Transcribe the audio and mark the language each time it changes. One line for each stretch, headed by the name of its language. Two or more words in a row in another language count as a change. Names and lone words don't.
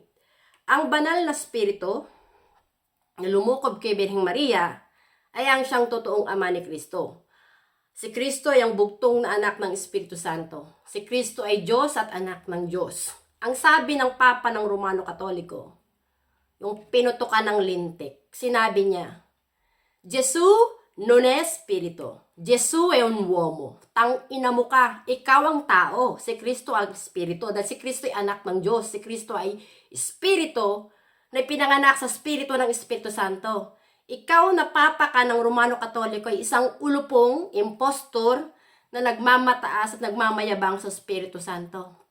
Filipino: Ang banal na spirito na lumukob kay Birheng Maria ay ang siyang totoong ama ni Kristo. Si Kristo ay ang bugtong na anak ng Espiritu Santo. Si Kristo ay Diyos at anak ng Diyos. Ang sabi ng Papa ng Romano Katoliko, yung pinutukan ng lintik, sinabi niya,
Italian: Jesu non è spirito, Jesu è un uomo.
Filipino: Tang ina mo ka, ikaw ang tao, si Kristo ang spirito. Dahil si Kristo ay anak ng Diyos, si Kristo ay spirito na pinanganak sa spirito ng Espiritu Santo. Ikaw na Papa ka ng Romano Katoliko ay isang ulupong, impostor, na nagmamataas at nagmamayabang sa Espiritu Santo.